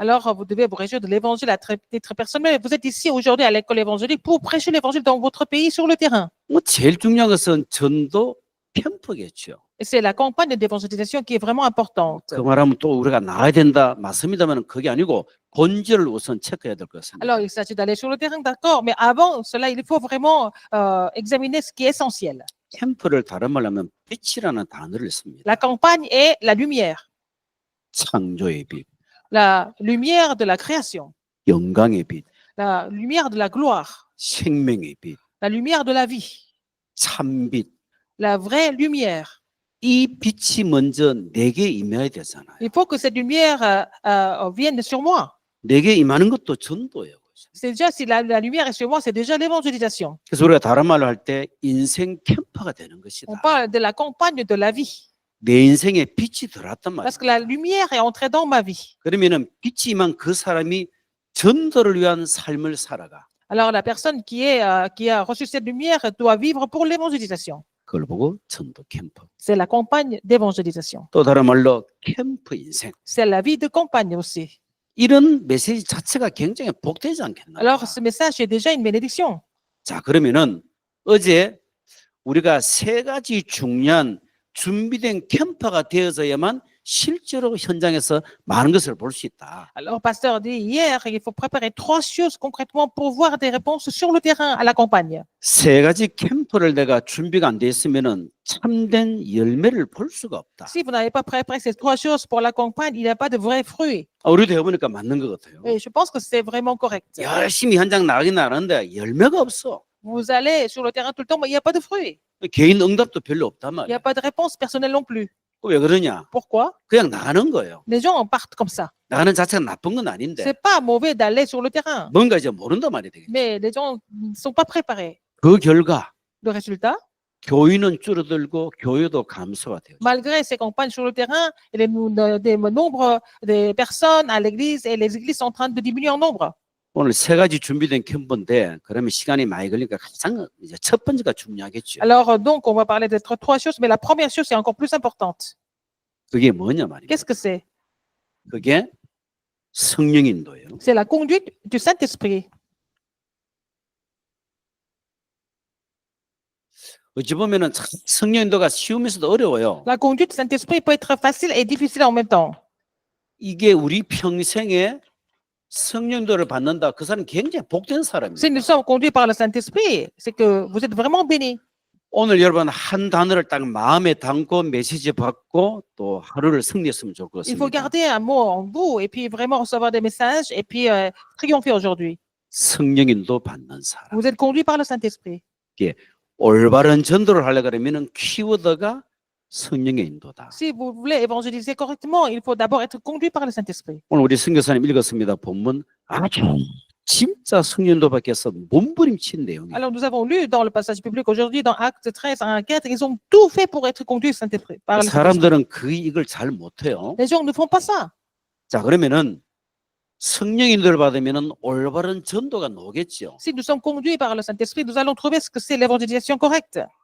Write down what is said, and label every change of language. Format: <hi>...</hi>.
<fr>Alors, vous devez vous réjouir de l'évangile à titre personnel. Vous êtes ici aujourd'hui à l'école évangélique pour prêcher l'évangile dans votre pays sur le terrain.</fr> <ko>뭐 제일 중요한 것은 전도 캠프겠죠.</ko> <fr>Et c'est la campagne d'évangélisation qui est vraiment importante.</fr> <ko>그 말하면 또 우리가 나가야 된다 맞습니다만 그게 아니고 본질을 우선 체크해야 될 것 같습니다.</ko> <fr>Alors, il s'agit d'aller sur le terrain, d'accord, mais avant cela, il faut vraiment examiner ce qui est essentiel.</fr> <ko>캠프를 다른 말로 하면 빛이라는 단어를 씁니다.</ko> <fr>La campagne est la lumière</fr> <ko>창조의 빛,</ko> <fr>de la création,</fr> <ko>영광의 빛,</ko> <fr>la lumière de la gloire,</fr> <ko>생명의 빛,</ko> <fr>la lumière de la vie,</fr> <ko>참빛.</ko> <fr>la vraie lumière.</fr> <ko>이 빛이 먼저 내게 임해야 되잖아요.</ko> <fr>Il faut que cette lumière vienne sur moi.</fr> <ko>내게 임하는 것도 전도예요.</ko> <fr>C'est déjà, si la lumière est sur moi, c'est déjà l'évangélisation.</fr> <ko>그래서 우리가 다른 말로 할 때 인생 캠퍼가 되는 것이다.</ko> <fr>On parle de la campagne de la vie.</fr> <ko>내 인생에 빛이 들어왔단</ko> <fr>Parce que</fr> <ko>말이에요.</ko> <fr>la lumière est entrée dans ma vie.</fr> <ko>그러면은 빛이 임한 그 사람이 전도를 위한 삶을 살아가.</ko> <fr>Alors, la personne qui a reçu cette lumière doit vivre pour l'évangélisation.</fr> <ko>그걸 보고 전도 캠프.</ko> <fr>C'est la campagne d'évangélisation.</fr> <ko>또 다른 말로 캠프 인생.</ko> <fr>C'est la vie de campagne aussi.</fr> <ko>이런 메시지 자체가 굉장히 복되지 않겠나?</ko> <fr>Alors, ce message est déjà une bénédiction.</fr> <ko>자, 그러면은 어제 우리가 세 가지 중요한 준비된 캠퍼가 되어서야만 실제로 현장에서 많은 것을 볼 수 있다.</ko> <fr>Alors, pasteur dit hier, il faut préparer 3 choses concrètement pour voir des réponses sur le terrain à la campagne.</fr> <ko>세 가지 캠프를 내가 준비가 안 돼 있으면은 참된 열매를 볼 수가 없다.</ko> <fr>Si vous n'avez pas préparé ces 3 choses pour la campagne, il n'y a pas de vrais fruits.</fr> <ko>우리도 해보니까 맞는 것 같아요.</ko> <fr>Et je pense que c'est vraiment correct.</fr> <ko>열심히 현장 나가긴 나가는데 열매가 없어.</ko> <fr>Vous allez sur le terrain tout le temps, mais il n'y a pas de fruits.</fr> <ko>개인 응답도 별로 없단</ko> <fr>Il n'y a pas de réponse personnelle non plus.</fr> <ko>왜 그러냐?</ko> <fr>Pourquoi?</fr> <ko>그냥 나가는 거예요.</ko> <fr>Les gens partent comme ça.</fr> <ko>나가는 자체가 나쁜 건 아닌데</ko> <fr>C'est pas mauvais d'aller sur le terrain,</fr> <ko>뭔가 이제 모른단 말이 되겠죠.</ko> <fr>mais les gens ne sont pas préparés.</fr> <ko>그 결과</ko> <fr>Le résultat,</fr> <ko>교인은 줄어들고 교회도 감소가 돼요.</ko> <fr>malgré ces campagnes sur le terrain, et des nombres des personnes à l'église et les églises sont en train de diminuer en nombre.</fr> <ko>오늘 세 가지 준비된 캠프인데 그러면 시간이 많이 걸리니까 가장 이제 첫 번째가 중요하겠죠.</ko> <fr>Alors, donc, on va parler de 3 choses, mais la première chose, c'est encore plus importante.</fr> <ko>그게 뭐냐 말이에요.</ko> <fr>Qu'est-ce que c'est?</fr> <ko>그게 성령 인도예요.</ko> <fr>C'est la conduite du Saint-Esprit.</fr> <ko>어찌 보면은 참 성령 인도가 쉬우면서도 어려워요.</ko> <fr>La conduite du Saint-Esprit peut être facile et difficile en même temps.</fr> <ko>이게 우리 평생에 성령 인도를 받는다. 그 사람은 굉장히 복된 사람이에요.</ko> <fr>Si nous sommes conduits par le Saint-Esprit, c'est que vous êtes vraiment bénis.</fr> <ko>오늘 여러분 한 단어를 딱 마음에 담고 메시지 받고 또 하루를 승리했으면 좋을 것</ko> <fr>Il faut</fr> <ko>같습니다.</ko> <fr>garder un mot en vous et puis vraiment recevoir des messages et puis triompher aujourd'hui.</fr> <ko>성령 인도 받는 사람.</ko> <fr>Vous êtes conduits par le Saint-Esprit.</fr> <ko>올바른 전도를 하려 그러면은 키워드가 성령의 인도다.</ko> <fr>Si vous voulez évangéliser correctement, il faut d'abord être conduit par le Saint-Esprit.</fr> <ko>오늘 우리 선교사님 읽었습니다. 본문 아주 진짜 성령 인도 밖에서 몸부림친 내용이에요.</ko> <fr>Alors, nous avons lu dans le passage public aujourd'hui, dans Actes 13, 1 à 4, ils ont tout fait pour être conduits par le Saint-Esprit.</fr> <ko>사람들은 이걸 잘 못해요.</ko> <fr>Les gens ne font pas ça.</fr> <ko>자, 그러면은 성령 인도를 받으면은 올바른 전도가 나오겠죠.</ko> <fr>Si nous sommes conduits par le Saint-Esprit, nous allons trouver ce que c'est l'évangélisation correcte.</fr>